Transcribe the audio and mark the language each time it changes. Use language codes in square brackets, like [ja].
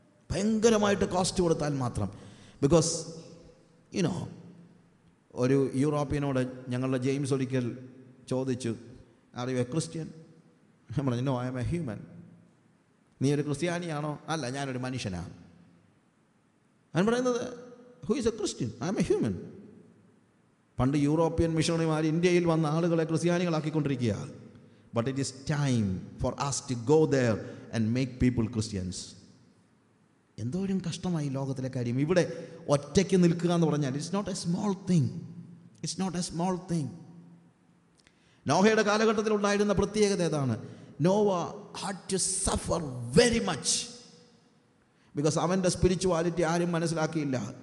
[ml] ഭയങ്കരമായിട്ട് കോസ്റ്റ് കൊടുത്താൽ മാത്രം. ബിക്കോസ് ഒരു യൂറോപ്യനോട് ഞങ്ങളുടെ ജെയിംസ് ഒരിക്കൽ ചോദിച്ചു, [en] Are you a Christian? [ml] ഞാൻ പറഞ്ഞു, [en] No, I am a human. [ml] നീ ഒരു ക്രിസ്ത്യാനിയാണോ? അല്ല, ഞാനൊരു മനുഷ്യനാണ്. ഞാൻ പറയുന്നത്, [en] Who is a Christian? I am a human. [ml] പണ്ട് യൂറോപ്യൻ മിഷണറിമാർ ഇന്ത്യയിൽ വന്ന ആളുകളെ ക്രിസ്ത്യാനികളാക്കിക്കൊണ്ടിരിക്കുക. [en] But it is time for us to go there and make people Christians. [ml] എന്തോരം കഷ്ടമായി ലോകത്തിലെ കാര്യം. ഇവിടെ ഒറ്റയ്ക്ക് നിൽക്കുക എന്ന് പറഞ്ഞാൽ [en] It's not a small thing. It's not a small thing. [ml] നോഹയുടെ കാലഘട്ടത്തിൽ ഉണ്ടായിരുന്ന പ്രത്യേകത ഏതാണ്? [en] Noah had to suffer very much. [ml] Because അവൻ്റെ സ്പിരിച്വാലിറ്റി ആരും മനസ്സിലാക്കിയില്ല.